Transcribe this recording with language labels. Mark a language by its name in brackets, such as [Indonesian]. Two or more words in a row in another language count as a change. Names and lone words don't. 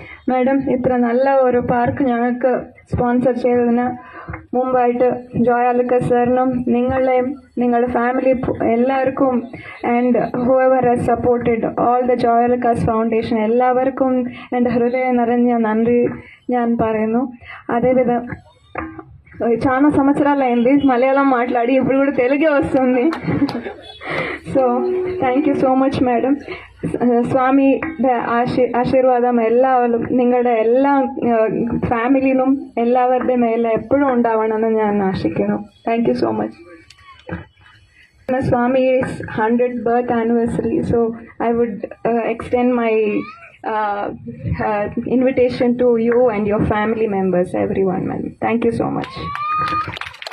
[Malayalam] മാഡം ഇത്ര നല്ല ഒരു പാർക്ക് ഞങ്ങൾക്ക് സ്പോൺസർ ചെയ്തതിന് മുമ്പായിട്ട് ജോയ് ആലുക്കാസ് സാറിനും നിങ്ങളെയും നിങ്ങളുടെ ഫാമിലി എല്ലാവർക്കും [English] and whoever has supported all the [Malayalam] ജോയ് ആലുക്കാസ് ഫൗണ്ടേഷൻ എല്ലാവർക്കും എൻ്റെ ഹൃദയം നിറഞ്ഞ നന്ദി ഞാൻ പറയുന്നു. [Telugu] అదేవిధంగా చాలా సంవత్సరాలు అయింది మలయాళం మాట్లాడి, ఇప్పుడు కూడా తెలుగే వస్తుంది. [English] So thank you so much madam. [Malayalam] സ്വാമി ആശീർവാദം നിങ്ങളുടെ എല്ലാ ഫാമിലിനും എല്ലാവരുടെ മേലെ എപ്പോഴും ഉണ്ടാവണമെന്ന് ഞാൻ ആശിക്കുന്നു. [English] Thank you so much. Swami's 100th birth anniversary, so I would extend my invitation to you and your family members, everyone, man. Thank you so much.